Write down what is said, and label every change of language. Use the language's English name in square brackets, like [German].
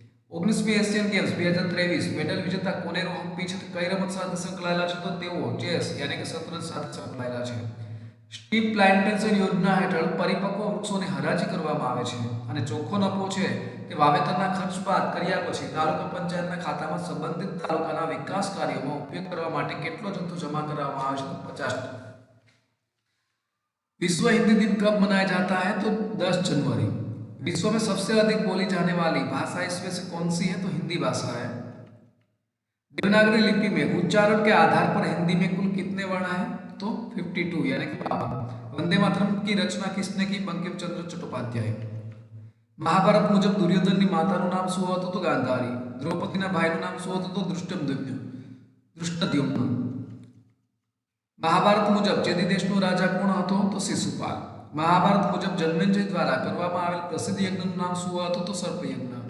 [Gujarati] 19મી Asian games 2023 medal વિજેતા કોનેરો હમ્પી છે કઈ રમત સાથે સંકળાયેલા છે? તો તેઓ ચેસ યાની કે શતરંજ સાથે સંકળાયેલા છે. સ્ટીપ પ્લાન્ટેશન યોજના હેઠળ પરિપક્વ વૃક્ષોની હરાજી કરવામાં આવે છે અને ચોખ્ખો નફો છે તે વાવેતરના ખર્ચ બાદ કર્યા પછી તાલુકા પંચાયતના ખાતામાં સંબંધિત તાલુકાના વિકાસ કાર્યોમાં ઉપયોગ કરવા માટે કેટલો જથ્થો જમા કરવામાં આવે છે? તો 50%. [Hindi] विश्व हिंदी दिन कब मनाया जाता है? तो 10 जनवरी. विश्व में सबसे अधिक बोली जाने वाली भाषा इसमें से कौन सी है? तो हिंदी भाषा है. देवनागरी लिपि में उच्चारण के आधार पर हिंदी में कुल कितने वर्ण हैं? तो 52 यानी कि 52. वंदे मातरम की रचना किसने की? बंकिम चंद्र चट्टोपाध्याय. [Gujarati] महाभारत मुजब दुर्योधन ની માતાનું નામ શું હતું? તો ગાંધારી. દ્રૌપદીના ભાઈનું નામ શું હતું? તો દૃષ્ટદ્યુમ્ન. મહાભારત મુજબ ચેદી દેશનો રાજા કોણ હતો? તો શિશુપાલ. મહાભારત મુજબ જન્મેજય દ્વારા કરવામાં આવેલ પ્રસિદ્ધ યજ્ઞનું નામ શું હતું? તો સર્પયજ્ઞ.